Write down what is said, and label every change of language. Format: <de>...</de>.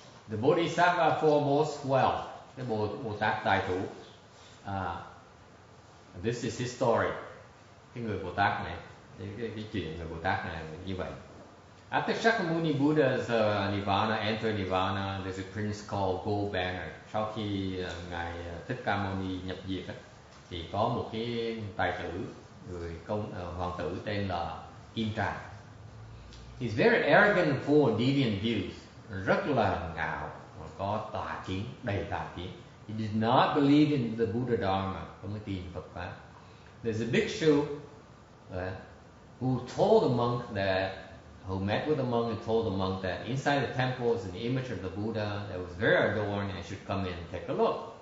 <en>The Bodhisattva foremost wealth,</en> <vi>cái Bồ Tát tài chủ.</vi> <en>This is his story.</en> <vi>Cái người Bồ Tát này, cái chuyện người Bồ Tát này là như vậy.</vi> <en>After Shakyamuni Buddha's Nirvana, entered Nirvana, there's a prince called Gold Banner.</en> <vi>Sau khi ngài Thích Ca Mâu Ni nhập diệt thì có một cái tài tử, người hoàng tử tên là Kim Trà.</vi> <en>He's very arrogant and full of deviant views.</en> <vi>Rất là ngạo, có tà kiến, đầy tà kiến.</vi> <en>He did not believe in the Buddha Dharma,</en> <vi>không có tin Phật pháp.</vi> <en>There's a bhikshu who told the monk that, who met with the monk and told the monk that inside the temple is an image of the Buddha that was very adorned and should come in and take a look.</en>